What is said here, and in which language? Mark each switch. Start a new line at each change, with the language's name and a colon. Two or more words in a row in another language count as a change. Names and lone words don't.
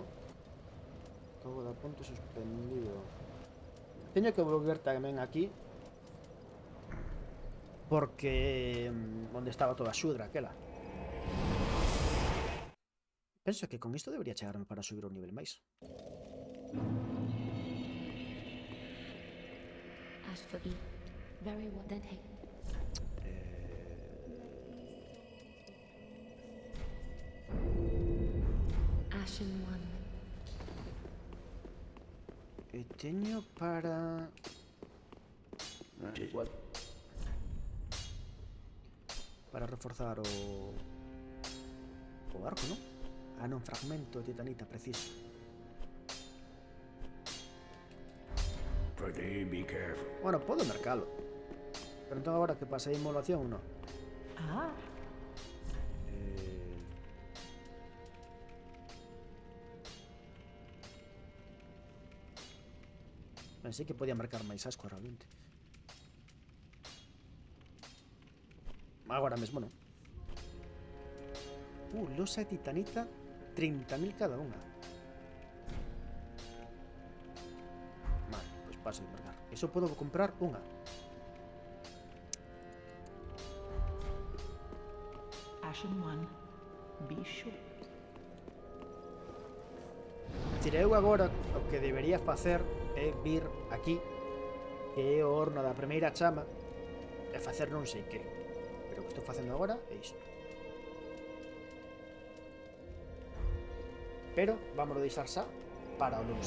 Galician: Todo da ponto suspendido. Teño que volver tamén aquí. Porque... onde estaba toda a xudra aquela. Penso que con isto debería chegarme para subir un nivel máis.
English: As for me, very well then hey. Ashen One.
Galician: E teño para... Igual. Para reforzar o arco, non? Ah, non, fragmento de titanita, preciso.
English: Be careful.
Galician: Bueno, podo mercalo. Pero entón agora que pasei a inmolación, non? Ah, Pensei que podía marcar máis asco realmente. Agora mesmo non. Losa e titanita, 30.000 cada unha. Vale, pois paso de embarcar. Eso podo comprar unha.
English: Ashen One, be sure.
Galician: Tira, eu agora o que debería facer é vir aquí, que é o horno da primeira chama, e facer non sei que. Pero o que estou facendo agora é isto. Pero vámonos deixar xa para o lunes.